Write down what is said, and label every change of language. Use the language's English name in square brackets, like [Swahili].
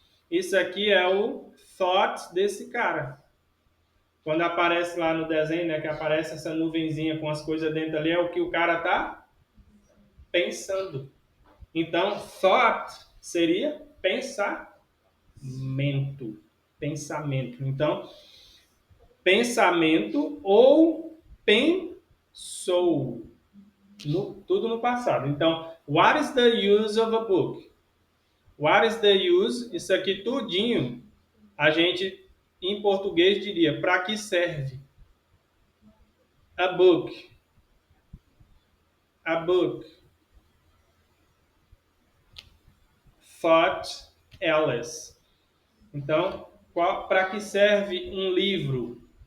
[Portuguese] Isso aqui é o thought desse cara. Quando aparece lá no desenho, né, que aparece essa nuvenzinha com as coisas dentro ali, é o que o cara tá pensando. Então, thought seria pensamento. Pensamento. Então, pensamento ou pensou. Tudo no passado. [English] Então, what is the use of a book? What is the use? [Portuguese] Isso aqui tudinho, a gente em português diria, para que serve? [English] A book. A book. Thought Alice. [Portuguese] Então, para que serve um livro?